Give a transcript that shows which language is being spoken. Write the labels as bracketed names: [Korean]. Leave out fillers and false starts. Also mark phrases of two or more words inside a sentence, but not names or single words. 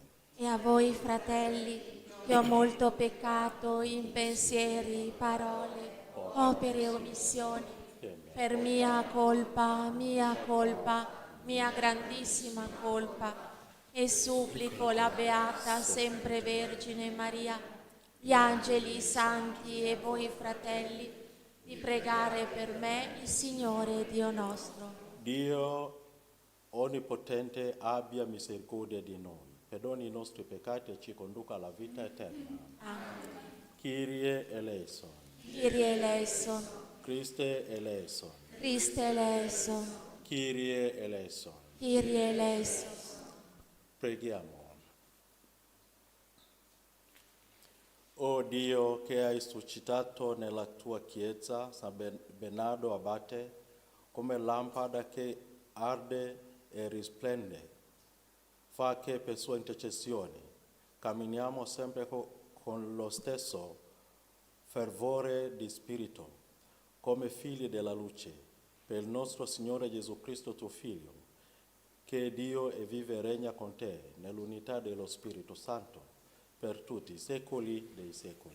[Italian] E a voi, fratelli, che ho molto peccato in pensieri, parole, opere e omissioni, per mia colpa, mia grandissima colpa, e supplico la Beata Sempre Vergine Maria, gli angeli, i santi e voi, fratelli, di pregare per me il Signore Dio nostro. Dio Onnipotente abbia misericordia di noi, perdoni i nostri peccati e ci conduca alla vita eterna. Amen. [Greek] Κύριε ελέησον, Κύριε ελέησον, Χριστέ ελέησον, Χριστέ ελέησον, Κύριε ελέησον. Κύριε ελέησον. [Italian] Preghiamo. O Dio che hai suscitato nella tua Chiesa San Bernardo Abate come lampada che arde e risplende, fa che per sua intercessione camminiamo sempre con lo stesso fervore di spirito, come figli della luce, per il nostro Signore Gesù Cristo, tuo Figlio, che è Dio e vive e regna con te nell'unità dello Spirito Santo, per tutti i secoli dei secoli.